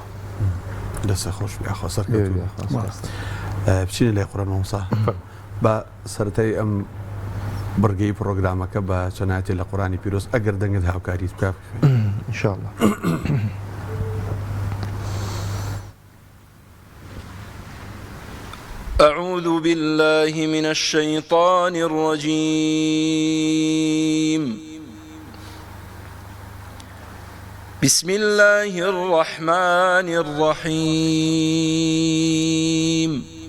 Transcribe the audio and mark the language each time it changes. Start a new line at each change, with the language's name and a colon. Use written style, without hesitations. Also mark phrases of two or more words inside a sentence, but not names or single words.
Central Kurdish: دەستە خۆش بێ سەرکەوتوو بچینە لای قورئان مامۆستا بە سەرەتای ئەم بڕگەی پرۆگرامەکە بە چەنایەتی لە قورئانی پیرۆز ئەگەر دەنگت هاوکاریت بکە
Arabic: ئینشاءڵڵا أعوذ بالله من الشيطان الرجيم. بسم الله الرحمن الرحيم.